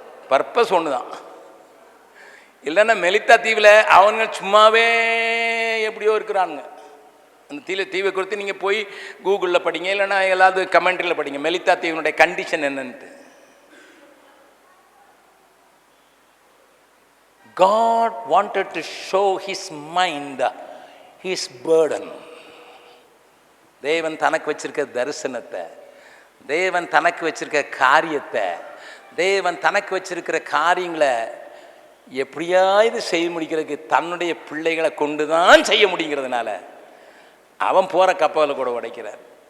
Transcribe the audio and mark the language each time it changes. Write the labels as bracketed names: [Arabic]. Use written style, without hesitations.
[Tamil] Purpose ஒன்று தான். இல்லைன்னா மெலித்தா தீவில் அவங்க சும்மாவே எப்படியோ இருக்கிறானுங்க. அந்த தீவை குறித்து நீங்கள் போய் கூகுளில் படிங்க, இல்லைன்னா எல்லாவது கமெண்ட்ரியில் படிங்க, மெலித்தா தீவினுடைய கண்டிஷன் என்னன்ட்டு. [English] God wanted to show his mind, his burden. [Tamil] தேவன் தனக்கு வச்சிருக்க தரிசனத்தை, தேவன் தனக்கு வச்சிருக்க காரியத்தை, தேவன் தனக்கு வச்சிருக்கிற காரியங்களை எப்படியாவது செய்ய முடிக்கிறதுக்கு தன்னுடைய பிள்ளைகளை கொண்டு தான் செய்ய முடிங்கிறதுனால அவன் போகிற கப்பலை கூட உடைக்கிறார்.